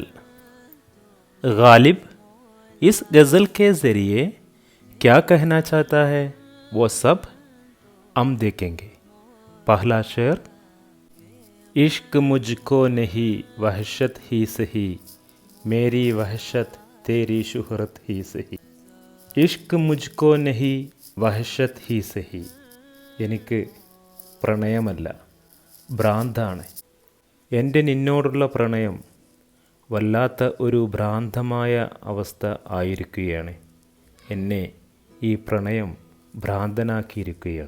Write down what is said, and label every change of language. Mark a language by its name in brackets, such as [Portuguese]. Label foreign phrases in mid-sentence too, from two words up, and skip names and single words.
[Hindi] गालिब इस गज़ल के ज़रिए क्या कहना चाहता है वो सब हम देखेंगे। पहला शेर, इश्क मुझको नहीं वहशत ही सही, मेरी वहशत तेरी शुहरत ही सही। इश्क मुझको नहीं वहशत ही सही, [Malayalam] എനിക്ക് പ്രണയമല്ല ഭ്രാന്താണ്. എൻ്റെ നിന്നോടുള്ള പ്രണയം വല്ലാത്ത ഒരു ഭ്രാന്തമായ അവസ്ഥ ആയിരിക്കുകയാണ്. എന്നെ ഈ പ്രണയം ഭ്രാന്തനാക്കിയിരിക്കുകയാണ്.